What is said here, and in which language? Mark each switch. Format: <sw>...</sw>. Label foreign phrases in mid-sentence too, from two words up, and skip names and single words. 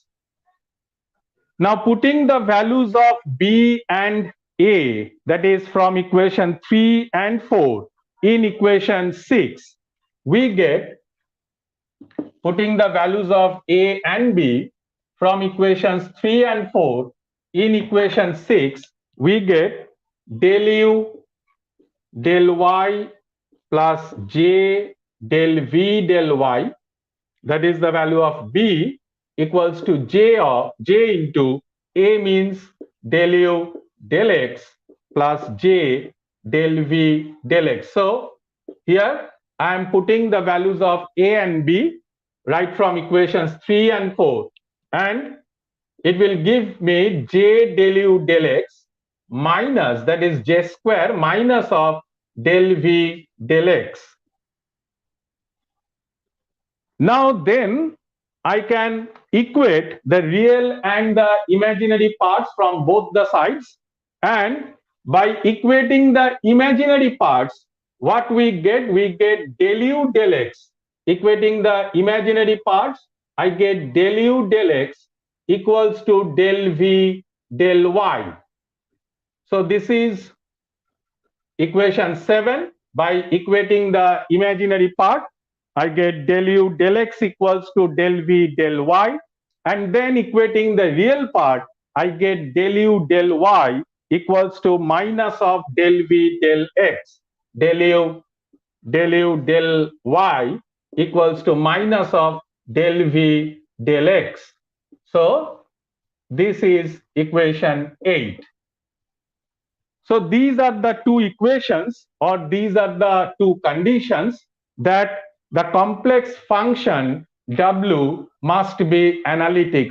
<en>Now putting the values of B and A, that is from equation 3 and 4 in equation 6, we get, putting the values of A and B from equations 3 and 4 in equation 6, we get del U del Y plus J del V del Y, that is the value of B, equals to J into A means del U del X plus J del V del X. So here I am putting the values of A and B right from equations 3 and 4, and it will give me J del U del X minus, that is J square minus of del V del X. Now then I can equate the real and the imaginary parts from both the sides, and by equating the imaginary parts, what we get del U del X. Equating the imaginary parts, I get del U del X equals to del V del Y. So this is equation 7. By equating the imaginary part, I get del U del X equals to del V del Y, and then equating the real part, I get del U del Y equals to minus of del V del X. Del U del Y equals to minus of del V del X. So this is equation 8. So these are the two equations, or these are the two conditions that the complex function W must be analytic.</en>